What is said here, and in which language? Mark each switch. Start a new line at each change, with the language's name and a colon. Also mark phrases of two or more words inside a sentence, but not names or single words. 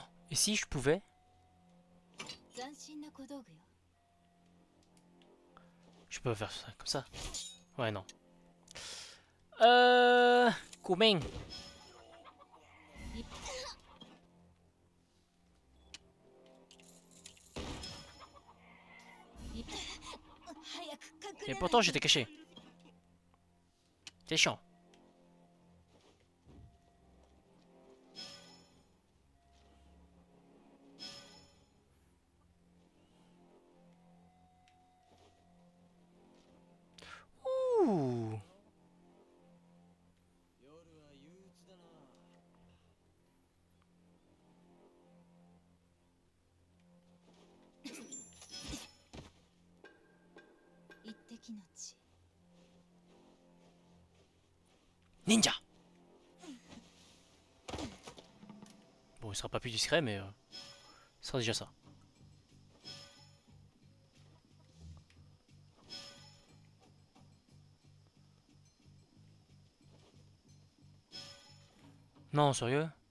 French: Et si je pouvais?
Japanese: 斬新な小道具よ。
French: Je peux faire ça comme ça. Ouais, non. Comment?
Japanese: 早く隠
French: Et
Japanese: れない
French: pourtant j'étais caché. C'est chiant. Ouh.
Japanese: 夜は憂鬱だな。一滴の血。
French: Ninja. Bon, il sera pas plus discret, mais ce sera déjà ça. Non, sérieux?